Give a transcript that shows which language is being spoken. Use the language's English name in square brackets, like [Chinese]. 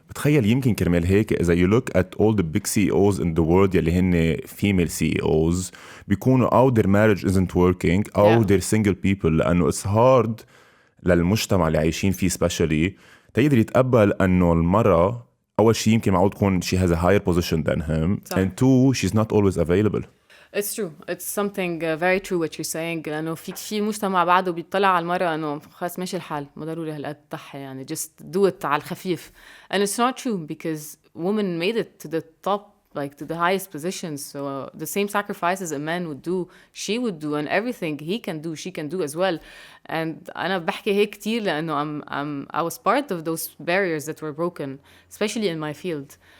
[Arabic] بتخيل يمكن كرمال هيك إذا [English] you look at all the big CEOs in the world يلي هن female CEOs بيكونوا أو their marriage isn't working أو they're single people لأنه it's hard [Arabic] للمجتمع اللي عايشين فيه [English] especially [Arabic] تقدر يتقبل أنه المرأة أول شيء يمكن معقول تكون [English] she has a higher position than him and two she's not always available. It's true. It's something very true what you're saying. [Arabic] لأنه في مجتمع بعده بيطلع على المرأة إنه خلاص ماشي الحال ما ضروري هالقد تضحي يعني [English] just do it [Arabic] على الخفيف. [English] And it's not true because women made it to the top, like to the highest positions. So the same sacrifices a man would do, she would do, and everything he can do, she can do as well. And [Arabic] أنا بحكي هيك كتير لأنه [English] I was part of those barriers that were broken, especially in my field.